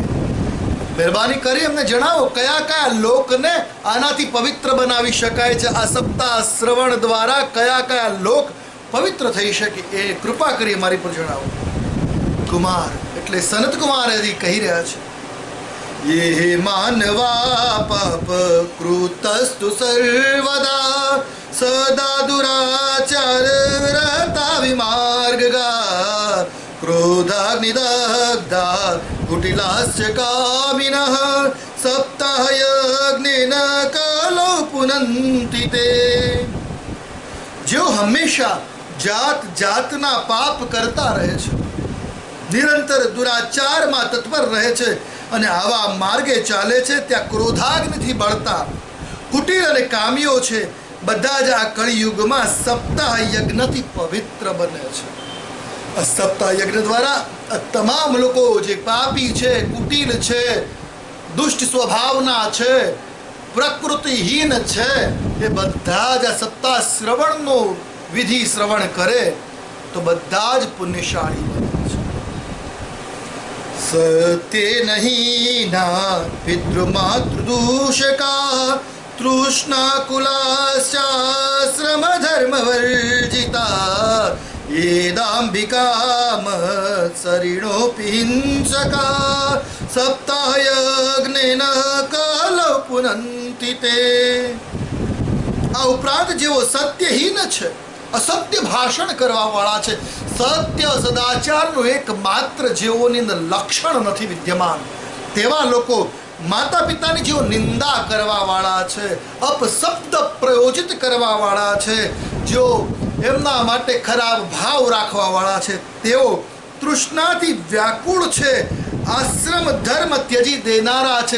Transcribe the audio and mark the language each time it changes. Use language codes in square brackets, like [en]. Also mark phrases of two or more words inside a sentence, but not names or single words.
[gu] મહેરબાની કરી અમને જણાવો કયા કયા લોકને આનાથી પવિત્ર બનાવી શકાય છે. આ સપ્તાહ શ્રવણ દ્વારા કયા કયા લોક પવિત્ર થઈ શકે એ કૃપા કરી મારી પર જણાવો. કુમાર એટલે સનત કુમાર હજી કહી રહ્યા છે, [sa] ये मानवा पाप कृतस्तु सर्वदा सदा दुराचार रहता विमार्गगा क्रोधाग्निदग्धा कुटिलास्य कामिनः सप्ताह यज्ञेन कालो पुनन्ति ते. [gu] જો હમેશા જાત જાતના પાપ કરતા રહે છે, નિરંતર દુરાચારમાં તત્પર રહે છે અને આવા માર્ગે ચાલે છે, ત્યાં ક્રોધાગ્નિથી બળતા કુટીર અને કામીઓ છે, બધા જ આ કળિયુગમાં સપ્તાહ યજ્ઞથી પવિત્ર બને છે. આ સપ્તાહ યજ્ઞ દ્વારા આ તમામ લોકો જે પાપી છે, કુટીલ છે, દુષ્ટ સ્વભાવના છે, પ્રકૃતિહીન છે, એ બધા જ આ સપ્તાહ શ્રવણનો વિધિ શ્રવણ કરે તો બધા જ પુણ્યશાળી બને. [sa] सत्य नहीं ना पितृमातृदूषका तृष्णा कुलाश्चाश्रम धर्म वर्जिता येदाम्बिका मत्सरिणोऽपि हिंसका सप्ताह यज्ञेन कालो पुनन्ति ते. [gu] આ ઉપરાંત જેઓ સત્યહીન છે, અસત્ય ભાષણ કરવા વાળા છે, સત્ય સદાચારનું એકમાત્ર જેઓની અંદર લક્ષણ નથી વિદ્યમાન, તેવા લોકો માતા પિતાની જેઓ નિંદા કરવા વાળા છે, અપશબ્દ પ્રયોજિત કરવા વાળા છે, જેઓ એમના માટે ખરાબ ભાવ રાખવા વાળા છે, તેઓ તૃષ્ણાથી વ્યાકુળ છે, આશ્રમ ધર્મ ત્યજી દેનારા છે.